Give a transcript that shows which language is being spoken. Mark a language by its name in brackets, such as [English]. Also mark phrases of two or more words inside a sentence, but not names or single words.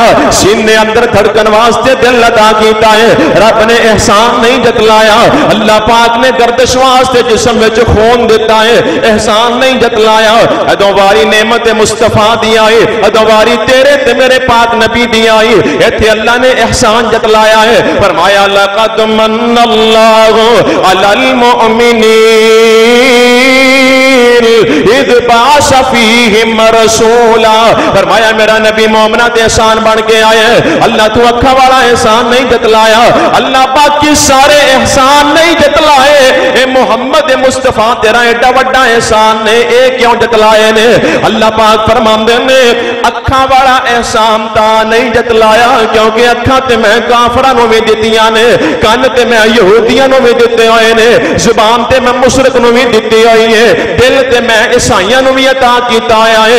[Punjabi] سینے اندر دھڑکن واسطے دل عطا کیتا ہے، رب نے احسان نہیں جتلایا. اللہ پاک نے گردش واسطے جسم وچ خون دتا ہے، احسان نہیں جتلایا. اودوں واری نعمت مصطفیٰ دی آئی، اودوں واری تیرے تے میرے پاک نبی دی آئی، ایتھے اللہ نے احسان جتلایا ہے. فرمایا [Arabic] لقد من الله على المؤمنين إذ بعث فيهم رسولا. [Punjabi] فرمایا میرا نبی مومناں تے احسان بن کے آئے۔ اللہ تو اکھاں والا احسان نہیں جتلایا، اللہ باقی سارے احسان نہیں جتلائے، اے محمد مصطفیٰ تیرا ایڈا وڈا احسان نے، اے کیوں جتلائے نے. اللہ پاک فرماندے نے اکھاں والا احسان تاں نہیں جتلایا کیونکہ اکھاں تے میں کافراں نوں بھی دتیاں نے، کن تے میں یہودیاں نوں بھی دتے ہوئے نے، زبان تے میں مشرک نوں بھی دتی ہوئی ہے، دل تے میں عیسائیاں نوں بھی عطا کیتا ہویا ہے.